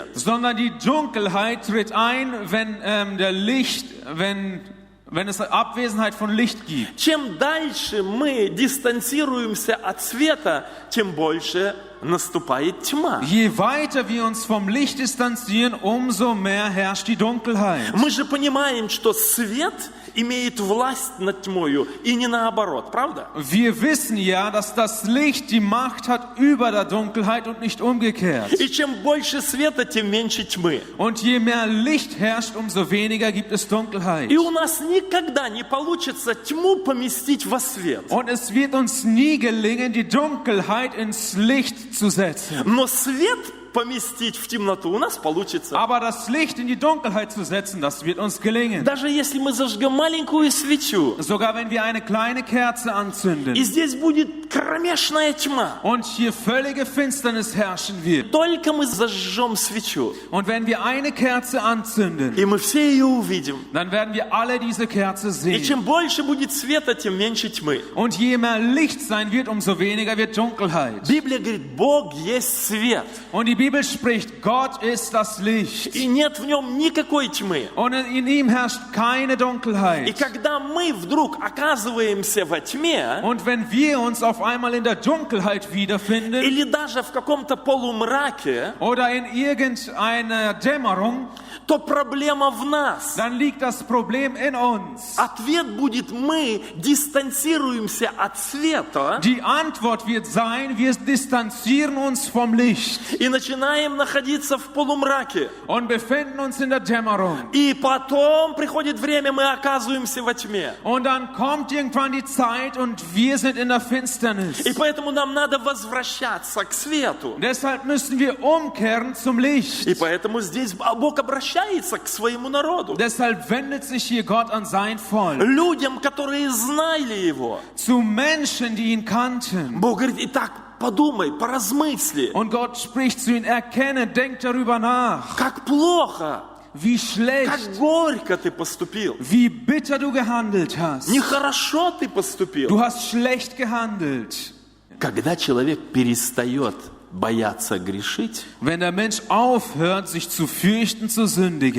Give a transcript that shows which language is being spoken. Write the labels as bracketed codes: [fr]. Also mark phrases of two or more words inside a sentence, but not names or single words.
[de] sondern die Dunkelheit tritt ein, wenn wenn es Abwesenheit von Licht gibt. [ru] Чем дальше мы дистанцируемся от света, тем больше наступает тьма. [de] Je weiter wir uns vom Licht distanzieren, umso mehr herrscht die Dunkelheit. [ru] Мы же понимаем, что свет имеет власть над тьмою, и не наоборот, правда? [de] Wir wissen ja, dass das Licht die Macht hat über der Dunkelheit und nicht umgekehrt. [ru] И чем больше света, тем меньше тьмы. [de] Und je mehr Licht herrscht, umso weniger gibt es Dunkelheit. [ru] И у нас никогда не получится тьму поместить во свет. [de] Und es wird uns nie gelingen, die Dunkelheit ins Licht zu setzen. [ru] Но свет поместить в темноту у нас получится. [de] Aber das Licht in die Dunkelheit zu setzen, das wird uns gelingen. [ru] Даже если мы зажгем маленькую свечу, [de] Sogar wenn wir eine kleine Kerze anzünden [ru] и здесь будет кромешная тьма, [de] und hier völlige Finsternis herrschen wird. [ru] только мы зажжем свечу, [de] Und wenn wir eine Kerze anzünden, [ru] и мы все ее увидим. [de] dann werden wir alle diese Kerze [ru] И [de] sehen. [ru] чем больше будет света, тем меньше тьмы. [de] Und je mehr Licht sein wird, umso weniger wird Dunkelheit. [ru] Библия говорит, Бог есть свет, [de] Und die Bibel spricht, Gott ist das Licht. [ru] и нет в нем никакой тьмы. [de] Und in ihm herrscht keine [ru] И [de] Dunkelheit. [ru] когда мы вдруг оказываемся во тьме, [de] Und wenn wir uns auf einmal in der Dunkelheit wiederfinden [ru] или даже в каком-то полумраке, [de] oder in irgendeiner Dämmerung, [ru] то проблема в нас. [de] dann liegt das Problem in uns. [ru] Ответ будет, мы дистанцируемся от света [de] Die Antwort wird sein, wir distanzieren uns vom Licht [ru] и начинаем находиться в полумраке. [de] und befinden uns in der Dämmerung. [ru] И потом приходит время, мы оказываемся во тьме. [de] Und dann kommt irgendwann die Zeit und wir sind in der Finsternis. [ru] И поэтому нам надо возвращаться к свету. [de] Deshalb müssen wir umkehren zum Licht. [ru] И поэтому здесь Бог обращается к своему народу. [de] Deshalb wendet sich hier Gott an sein Volk. [ru] Людям, которые знали Его. [de] Zu Menschen, die ihn kannten. [ru] Бог говорит, итак, подумай, поразмысли. [de] Und Gott spricht zu ihnen, erkenne, denk darüber nach. [ru] Как плохо, [de] Wie [ru] как [de] schlecht, [ru] горько ты поступил. [de] wie bitter du gehandelt hast. [ru] Нехорошо ты поступил. [de] Du hast schlecht gehandelt. [ru] Когда человек перестает бояться грешить, [de] Wenn der Mensch aufhört, sich zu fürchten, zu sündigen,